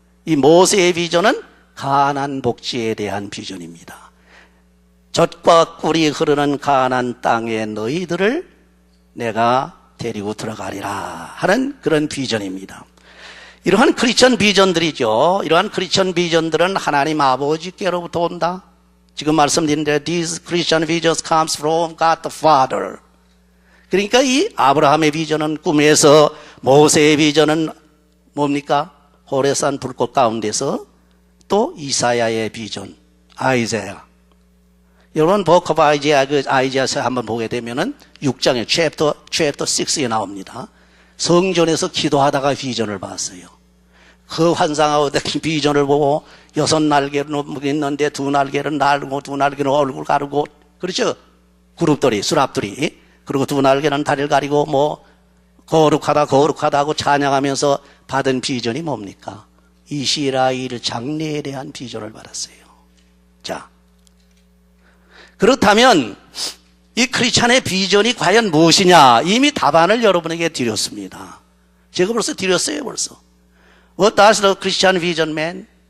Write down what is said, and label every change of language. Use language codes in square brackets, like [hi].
[ko] 이 모세의 비전은 가나안 복지에 대한 비전입니다. 젖과 꿀이 흐르는 가나안 땅에 너희들을 내가 데리고 들어가리라 하는 그런 비전입니다. 이러한 크리스천 비전들이죠. 이러한 크리스천 비전들은 하나님 아버지께로부터 온다. 지금 말씀드린 대로 [en] these Christian visions comes from God the Father. [ko] 그러니까 이 아브라함의 비전은 꿈에서, 모세의 비전은 뭡니까? 호레산 불꽃 가운데서, 또 이사야의 비전, 아이자야. 여러분 북 오브 아이자야, 그 아이자야서 한번 보게 되면은 6장에 챕터 6에 나옵니다. 성전에서 기도하다가 비전을 봤어요. 그 환상하고 비전을 보고 6날개로 있는데 2날개는 날고 2날개는 얼굴 가르고, 그렇죠? 그룹들이, 수랍들이. 그리고 2날개는 다리를 가리고 뭐 거룩하다 하고 찬양하면서 받은 비전이 뭡니까? 이스라엘 장래에 대한 비전을 받았어요. 자, 그렇다면 이 크리스찬의 비전이 과연 무엇이냐? 이미 답안을 여러분에게 드렸습니다. 제가 벌써 드렸어요, 벌써. [en] What does the Christian vision mean?